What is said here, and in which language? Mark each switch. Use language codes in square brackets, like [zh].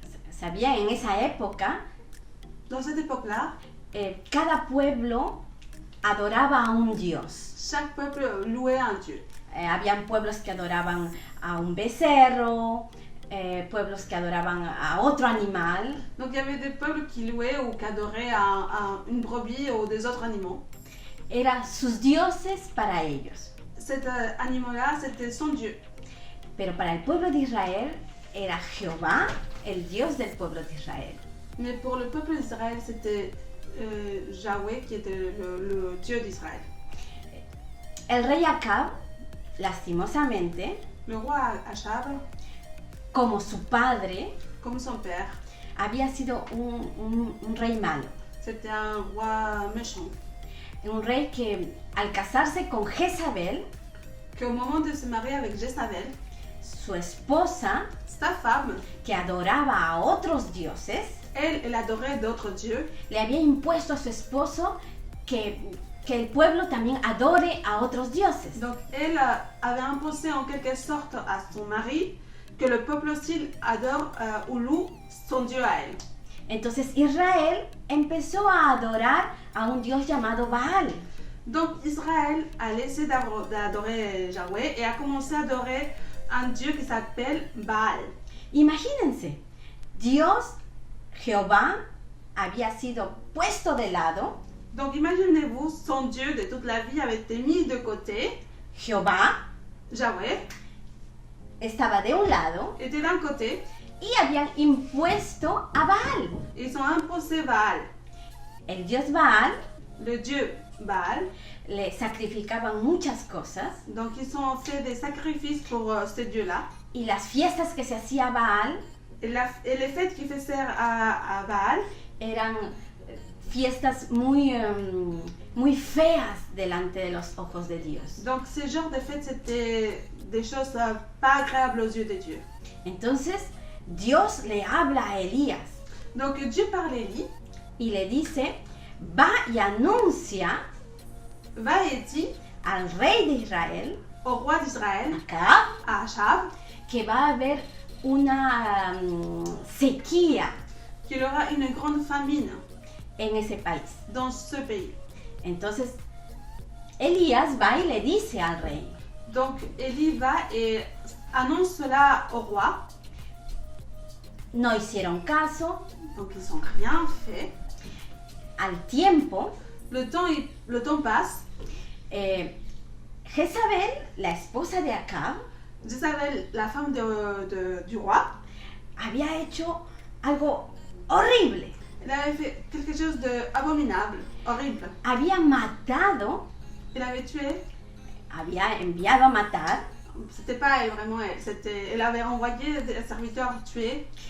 [es] Sabía, en esa época, [fr] Dans cette époque-là, [es] cada pueblo adoraba a un dios. [fr] chaque peuple louait un dieu. [es] Habían pueblos que adoraban a un becerro, pueblos que adoraban a otro animal. [fr] Donc il y avait des peuples qui louaient ou qui adoraient une brebis ou des autres animaux. [es] Eran sus dioses para ellos. [fr] Cet animal-là, c'était son dieu. [es] Pero para el pueblo de Israel era Jehová, el Dios del pueblo de Israel. [fr] Mais pour le peuple d'Israël, c'était Yahweh qui était le dieu d'Israël. [es] El rey Acab, lastimosamente, [fr] Le roi Achab, [es] como su padre, [fr] comme son père, [es] había sido un rey malo. [fr] c'était un roi méchant. [es] Un rey que al casarse con Jezabel, [fr] Qu'au moment de se marier avec Jézabel, [es] su esposa, [fr] sa femme, [es] que adoraba a otros dioses, [fr] elle adorait d'autres dieux. [es] le había impuesto a su esposo que el pueblo también adore a otros dioses. [fr] Donc elle avait imposé en quelque sorte à son mari que le peuple aussi adore ou loue son dieu à elle. [es] Entonces Israel empezó a adorar a un dios llamado Baal. [fr] Donc Israël a laissé d'adorer Yahweh et a commencé à adorer un dieu qui s'appelle Baal. [es] Imagínense, Dios, Jehová, había sido puesto de lado. [fr] Donc imaginez-vous, son dieu de toute la vie avait été mis de côté. [es] Jehová [fr] Yahweh [es] estaba de un lado [fr] était d'un côté. [es] y habían impuesto a Baal. [fr] Ils ont imposé Baal. [es] El dios Baal [fr] Le dieu Baal. [es] le sacrificaban muchas cosas [fr] Donc ils ont fait des sacrifices pour ce dieu-là. [es] y las fiestas que se hacía a Baal [fr] Et les fêtes qui faisaient à Baal [es] eran fiestas muy feas delante de los ojos de Dios. [fr] Donc ce genre de fêtes, c'était des choses pas agréables aux yeux de Dieu. [es] Entonces Dios le habla a Elías [fr] Donc Dieu parle à Élie, [es] y le dice, va y anuncia [fr] va et dit [es] al rey de Israel, [fr] au roi d'Israël, [es] Acab, [fr] à Achab, [es] que va a haber una sequía [fr] qu'il y aura une grande famine [es] en ese país. [fr] dans ce pays. [es] Entonces Elías va y le dice al rey, [fr] Donc Élie va et annonce cela au roi. [es] no hicieron caso, [fr] Donc ils n'ont rien fait. [es] al tiempo [fr] Le temps passe. [es] Jezabel, la esposa de Acab, [fr] Jézabel, la femme du roi, [es] había hecho algo horrible. [fr] elle avait fait quelque chose d'abominable, horrible. [es] Había matado, [fr] Elle avait tué, [es] había enviado a matar [fr] c'était pas elle vraiment elle, elle avait envoyé des serviteurs tuer